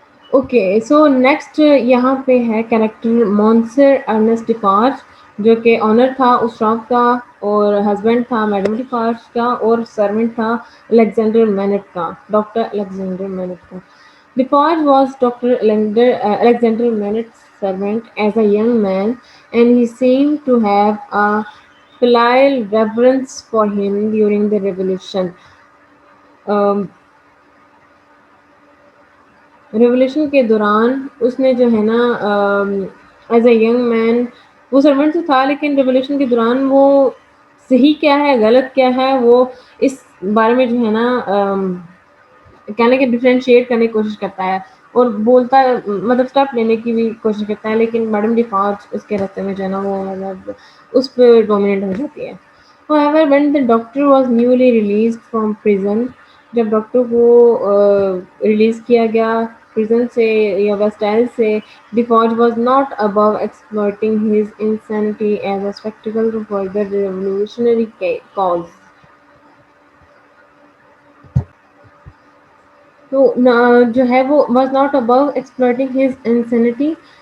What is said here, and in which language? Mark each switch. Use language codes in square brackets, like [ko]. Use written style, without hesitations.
[ur] Okay, so next یہاں پہ ہے کریکٹر مونسر ارنسٹ ڈیفارج، جو کہ آنر تھا اشراف کا، اور ہسبینڈ تھا میڈم ڈیفارج کا، اور سرونٹ تھا الیگزینڈر مینٹ کا، ڈاکٹر الیگزینڈر مینٹ کا. [en] Defarge was Dr. Alexander Manet's servant as a young man, and he seemed to have a filial reverence for him during the Revolution. [ur] Revolution کے دوران اس نے جو ہے نا [en] as a young man [ur] وہ servant تو تھا، لیکن ریولیوشن کے دوران وہ صحیح کیا ہے غلط کیا ہے وہ اس بارے میں جو ہے نا کہنے کے ڈفرینشیٹ کرنے کی کوشش کرتا ہے، اور بولتا ہے مطلب اسٹیپ لینے کی بھی کوشش کرتا ہے. لیکن میڈم ڈیفارج اس کے راستے میں جو ہے نا وہ مطلب اس پہ ڈومینیٹ ہو جاتی ہے. [en] However, when the doctor was newly released from prison, [ur] جب ڈاکٹر کو ریلیز کیا گیا [en] prison سے یا Bastille سے, Defarge was not above exploiting his insanity as a spectacle to further the revolutionary cause. [ur] تو جو ہے وہ [en] Was not above exploiting his insanity.